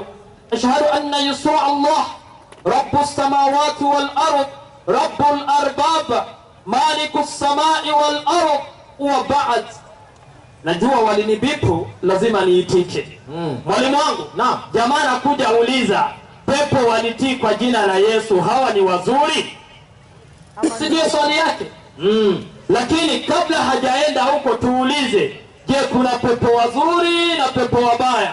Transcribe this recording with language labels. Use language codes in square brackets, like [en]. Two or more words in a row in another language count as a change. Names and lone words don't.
[ar] أشهد أن يسوع الله رب السماوات والأرض رب الأرباب ملك السماء والأرض وبعد. [sw] Najua walinibipu, lazima niitike. Mwalimu wangu, naam, jamaa anakuja uliza, pepo walitii kwa jina la Yesu, hawa ni wazuri? Sijui swali yake. Lakini kabla hajaenda huko tuulize, je, kuna pepo wazuri na pepo wabaya?